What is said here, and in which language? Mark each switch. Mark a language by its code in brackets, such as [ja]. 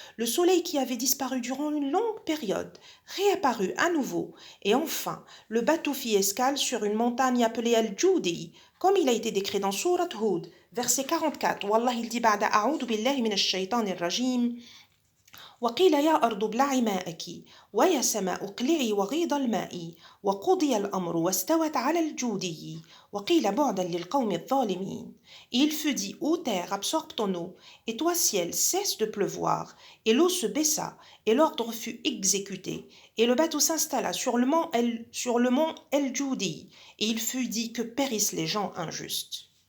[fr] Le soleil qui avait disparu durant une longue période réapparut à nouveau et enfin le bateau fit escale sur une montagne appelée Al-Judi, comme il a été décrit dans Surat Hud, verset 44, où Allah il dit: [ar] Ba'da a'udhu billahi minash shaitanir rajim. وقيل يا أرض ابلعي ماءك ويا سماء اقلعي وغيض الماء وقضي الأمر واستوت على الجودي وقيل بعدا للقوم الظالمين. [fr] Et il fut dit: Ô terre, absorbe ton eau, et toi ciel, cesse de pleuvoir. Et l'eau se baissa, et l'ordre fut exécuté. Et le bateau s'installa sur le mont El-Judi, et il fut dit que périssent les gens injustes.